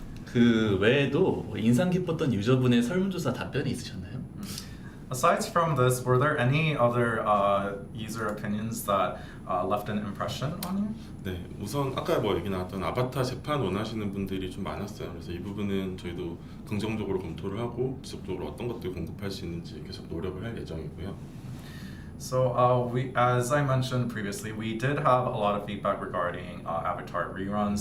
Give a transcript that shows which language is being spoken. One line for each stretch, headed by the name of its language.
Korean: 그 외에도 인상 깊었던 유저분의 설문조사 답변이 있으셨나요?
English: Aside from this, were there any other user opinions that left an impression on you?
Korean: 네, 우선 아까 뭐 얘기 나왔던 아바타 재판 원하시는 분들이 좀 많았어요. 그래서 이 부분은 저희도 긍정적으로 검토를 하고 지속적으로 어떤 것들 공급할 수 있는지 계속 노력을 할 예정이고요.
English: So we, as I mentioned previously, we did have a lot of feedback regarding Avatar reruns.